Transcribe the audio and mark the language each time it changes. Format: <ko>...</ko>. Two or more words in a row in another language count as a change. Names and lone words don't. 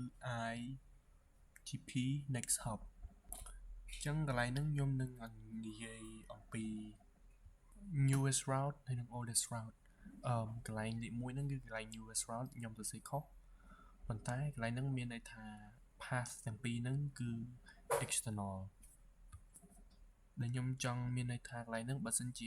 <en>iGP next hop</en> <km>អញ្ចឹងកន្លែងហ្នឹងខ្ញុំនឹងនិយាយអំពី</km> <en>newest route</en> <km>ហើយនិង</km> <en>oldest route</en> <km>កន្លែងលេខ1ហ្នឹងគឺកន្លែង</km> <en>newest route</en> <km>ខ្ញុំសរសេរខុសប៉ុន្តែកន្លែងហ្នឹងមានន័យថា path ទាំងពីរហ្នឹងគឺ external ដែលខ្ញុំចង់មានន័យថាកន្លែងហ្នឹងបើសិនជា</km>